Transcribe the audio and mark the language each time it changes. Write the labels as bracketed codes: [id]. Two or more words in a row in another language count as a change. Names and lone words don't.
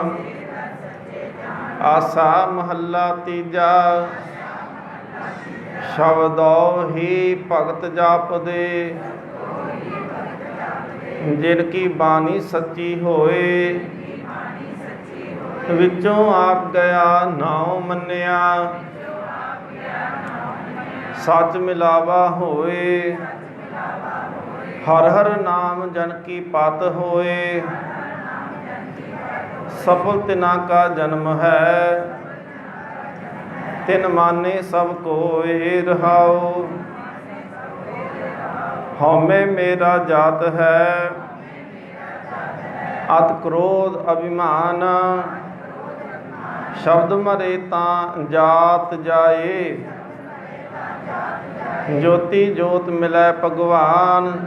[pa] ਆਸਾ ਮਹਲਾ ਤੀਜਾ ਸ਼ਬਦੋ ਹੀ ਭਗਤ ਜਾਪਦੇ। ਜਿਨਕੀ ਬਾਨੀ ਸੱਚੀ ਹੋਏ ਵਿਚੋਂ ਆਪ ਗਇਆ ਨਾਉ ਮੰਨਿਆ। ਸਚ ਮਿਲਾਵਾ ਹੋਏ ਹਰ ਹਰ ਨਾਮ ਜਨ ਕੀ ਪਾਤ ਹੋਏ। ਸਫਲ ਤਿਨਾ ਕਾ ਜਨਮ ਹੈ ਤਿਨ ਮਾਨੇ ਸਬ ਕੋਏ ਰਹਾਓ। ਹਉਮੈ ਮੇਰਾ ਜਾਤ ਹੈ ਅਤ ਕ੍ਰੋਧ ਅਭਿਮਾਨ। ਸ਼ਬਦ ਮਰੇ ਤਾਂ ਜਾਤ ਜਾਏ ਜੋਤੀ ਜੋਤ ਮਿਲੈ ਭਗਵਾਨ।